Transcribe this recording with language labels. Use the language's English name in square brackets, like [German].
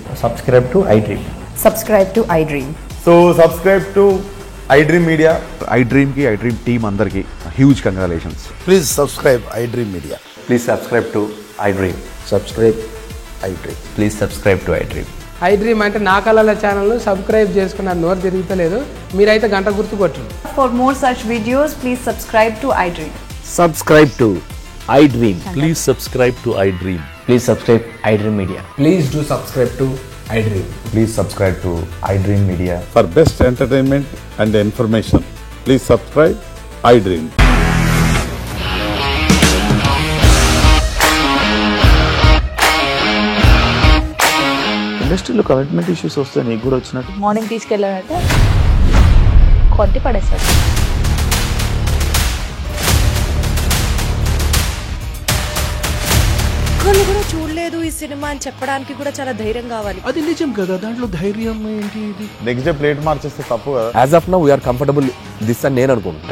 [English] Subscribe to iDream. Subscribe to iDream. So subscribe to iDream Media. [Telugu] iDream ki iDream team andarki [English] huge congratulations. Please subscribe iDream Media. Please subscribe to iDream. Subscribe iDream. Please subscribe to iDream. [Telugu] iDream అంటే నా కళల channel subscribe చేసుకున్నారు, నోరు తిరుగుతలేదు, మీరైతే గంట గుర్తు కొట్టండి. [English] For more such videos, please subscribe to iDream. Subscribe to iDream. Please subscribe to iDream. Please subscribe iDream Media. Please do subscribe to iDream. Please subscribe to iDream Media. For best entertainment and information, please subscribe iDream. [Telugu] ఇండస్ట్రీలో commitment issues వస్తే నీకు కూడా వచ్చినట్టు morning తీసుకెళ్ళాడంటే కొట్టి పడేస్తాడు. ఒక్కళ్ళు కూడా చూడలేదు ఈ సినిమా అని చెప్పడానికి కూడా చాలా ధైర్యం కావాలి. అది నిజం కదా, దాంట్లో ధైర్యం ఏంటి? ఇది నెక్స్ట్ డే ప్లేట్ మార్చేస్తే తప్పు కదా. [English] As of now, we are comfortable this [Telugu] అని నేను అనుకుంటున్నాను.